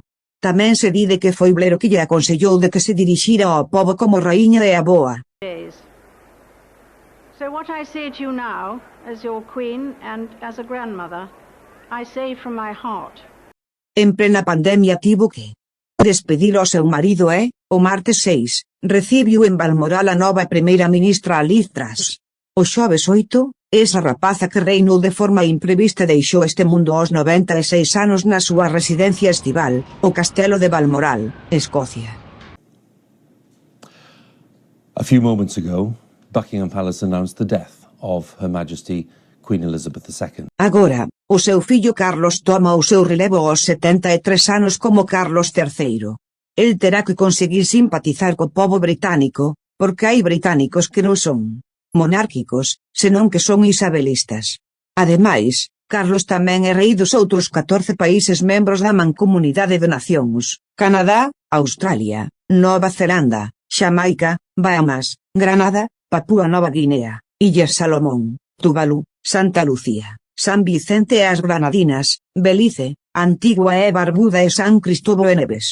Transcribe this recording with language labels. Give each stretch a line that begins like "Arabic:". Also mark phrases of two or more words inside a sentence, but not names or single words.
Galician: Tamén se di de que foi Blair o que lle aconsellou de que se dirixira ao pobo como raíña e aboa.
English: So what I say to you now, as your queen and as a grandmother, I say from my heart.
Galician: En plena pandemia tivo que despedilo ao seu marido e, o martes 6, recibiu en Balmoral a nova primeira ministra Liz Truss. O xoves 8, esa rapaza que reinou de forma imprevista deixou este mundo aos 96 anos na súa residencia estival, o Castelo de Balmoral, Escocia.
English: A few moments ago, Buckingham Palace announced the death of Her Majesty Queen Elizabeth II.
Galician: Agora, o seu fillo Carlos toma o seu relevo aos 73 anos como Carlos III. El terá que conseguir simpatizar co pobo británico, porque hai británicos que non son monárquicos, senón que son isabelistas. Ademais, Carlos tamén é rei dos outros 14 países membros da Mancomunidade de Nacións, Canadá, Australia, Nova Zelanda, Xamaica, Bahamas, Granada, Papúa Nova Guinea, Illas Salomón, Tuvalu, Santa Lucía, San Vicente e as Granadinas, Belize, Antigua e Barbuda e San Cristóbal e Neves.